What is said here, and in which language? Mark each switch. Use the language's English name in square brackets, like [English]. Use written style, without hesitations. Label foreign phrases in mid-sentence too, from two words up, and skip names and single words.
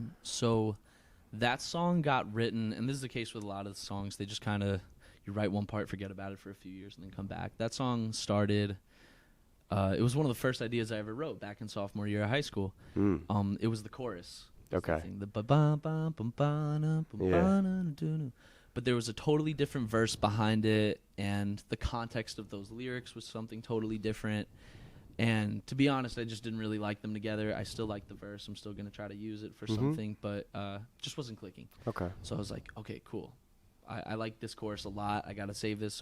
[English] So that song got written, and this is the case with a lot of the songs. They just kind of, you write one part, forget about it for a few years, and then come back. That song started, it was one of the first ideas I ever wrote back in sophomore year of high school. It was the chorus. Okay. The ba-ba-ba-bum-ba-na-bum-ba-na-do-do. But there was a totally different verse behind it, and the context of those lyrics was something totally different. And to be honest, I just didn't really like them together. I still like the verse. I'm still going to try to use it for something, but just wasn't clicking. Okay. So I was like, okay, cool. I like this chorus a lot. I got to save this.